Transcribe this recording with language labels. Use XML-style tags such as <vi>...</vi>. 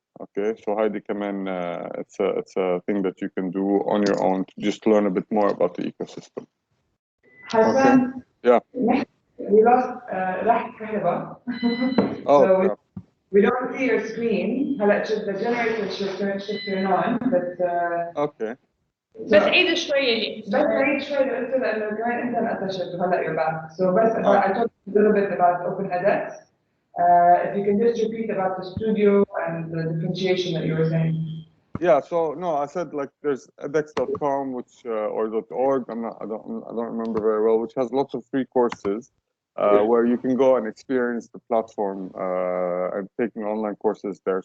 <en>Okay, so Heidi, come in. It's a thing that you can do on your own to just learn a bit more about the ecosystem. Hassan, Yeah. We lost</en> <ar>راح الكهرباء.</ar> <en>Oh, So crap. we don't see your screen.</en> <ar>هلا شوف</ar> <en>the generator should turn on, but. Okay.</en> <ar>بس عيد شوية. بس عيد شوي قلت لأنه كمان أنت انقطشت وهلا</ar> <en>you're back. So</en> <ar>بس</ar> <en>I talked a little bit about Open edX. If you can just repeat about the studio and the differentiation that you were saying. Yeah, so no, I said like there's edX.com, which or .org. I don't remember very well, which has lots of free courses where you can go and experience the platform and taking online courses there.</en>